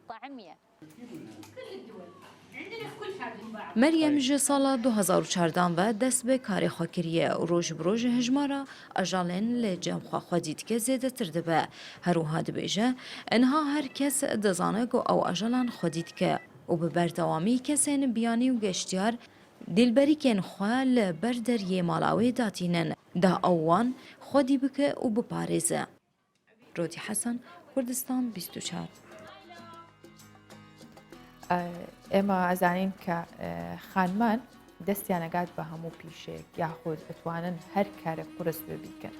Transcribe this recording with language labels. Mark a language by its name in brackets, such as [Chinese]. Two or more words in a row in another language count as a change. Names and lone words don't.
[Kurdish] مەریەم ji sala 2014 ve dest bi karê xwe kiriye û roj bi roj hejmara ajalên li cemxwe xwedî dike zêdetir dibe. Herûha dibêje enha her kes dizane ku ew ajalan xwedî dike û bi berdewamî kesên biyanî û geştyar dilberîkên xwe li ber deriyê mala wê datînin. دا ئەوان خۆدی بکە و بپارێزە. ڕۆتی حەسەن، کوردستان 24. [Central Kurdish] ئێمە ئەزانین کە خانمان دەستیانەگات بە هەموو پیشێک یاخود دەتوانن هەر کارێک قورس بێ بیکەن.